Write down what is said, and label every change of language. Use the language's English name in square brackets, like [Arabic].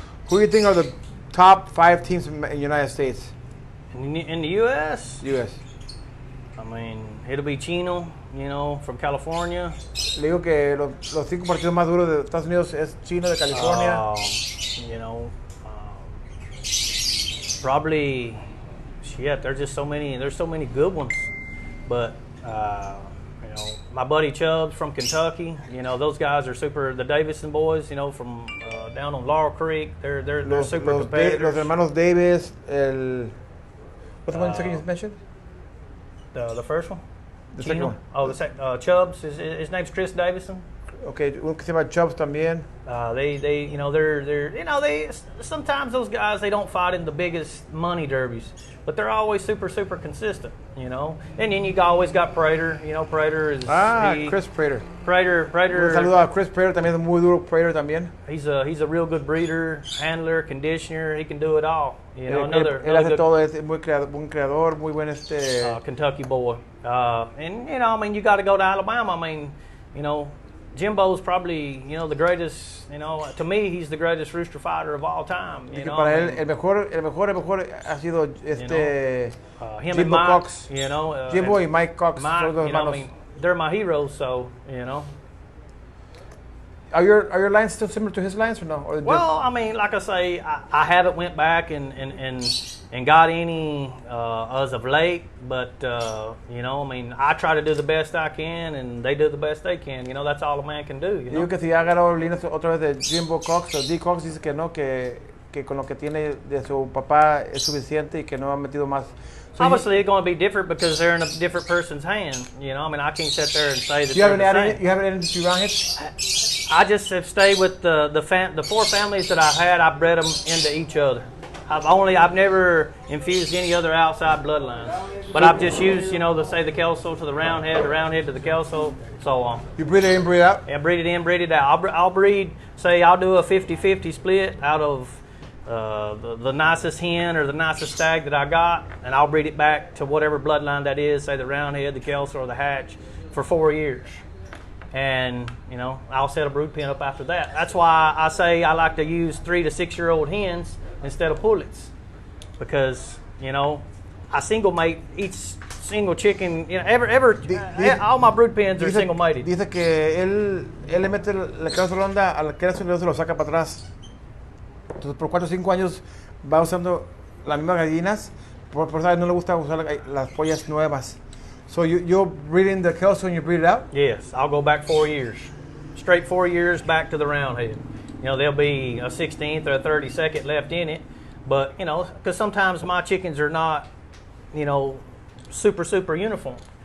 [English] Who do you think are the top 5 teams in the United States? In the U.S.? U.S. I mean, it'll be Chino, you know, from California. [Spanish] Le digo que los 5 partidos más duros de Estados Unidos es Chino de California. [English] You know, probably, shit, there's just so many good ones. But, you know, my buddy Chubbs from Kentucky, you know, those guys are super, the Davison boys, you know, from down on Laurel Creek, they're super competitive. [Spanish] Los hermanos Davis, [English] what's the one second you mentioned? The first one? The second one. Oh, Chubbs. His name's Chris Davison. [Spanish] Okay, uno que se llama Chubbs también. [English] They, you know, they're, you know, they sometimes those guys they don't fight in the biggest money derbies, but they're always super consistent, you know. And then you always got Prater. You know, Prater is Chris Prater. Prater. [Spanish] Un saludo a Chris Prater, también es muy duro Prater también. [English] He's a real good breeder, handler, conditioner. He can do it all. You know, [Spanish] él hace todo, es muy buen creador, muy buen [English] Kentucky boy. And you know, I mean, you got to go to Alabama. I mean, you know, Jimbo's probably, you know, the greatest, you know, to me, he's the greatest rooster fighter of all time. You know, [Spanish] para él, el mejor ha sido [English] him Jimbo and Mike, Cox. You know, [Spanish] Jimbo y Mike Cox. [English] Mike, you know, I mean, they're my heroes, so, you know. Are your lines still similar to his lines or no? Or well, I mean, like I say, I haven't went back and got any as of late, but you know, I mean, I try to do the best I can, and they do the best they can. You know, that's all a man can do. You know? [Spanish] Digo que si ha agarrado líneas otra vez de Jimbo Cox o D. Cox, dice que no, que con lo que tiene de su papá es suficiente y que no ha metido más. [English] So obviously, it's going to be different because they're in a different person's hand. You know, I mean, I can't sit there and say that you haven't you haven't added to round hits? I just have stayed with the 4 families that I've had. I've bred them into each other. I've never infused any other outside bloodlines, but I've just used, you know, the Kelso to the Roundhead to the Kelso, so on. You breed it in, breed it out? Yeah, breed it in, breed it out. I'll breed, say, I'll do a 50-50 split out of the nicest hen or the nicest stag that I got, and I'll breed it back to whatever bloodline that is, say the Roundhead, the Kelso, or the Hatch, for 4 years. And, you know, I'll set a brood pen up after that. That's why I say I like to use 3 to 6 year old hens instead of pullets, because, you know, I single mate each single chicken. You know, all my brood pens are single mated. [Spanish] Dice que él le mete la cabeza redonda al queso y luego se lo saca para atrás. Entonces por 4 o 5 años va usando las mismas gallinas, por eso no le gusta usar las pollas nuevas. [English] So you're breeding the Kelso and you breed it out? Yes, I'll go back 4 years. Straight 4 years back to the Roundhead. You know, there'll be a 16th or a 32nd left in it. But, you know, because sometimes my chickens are not, you know, super uniform.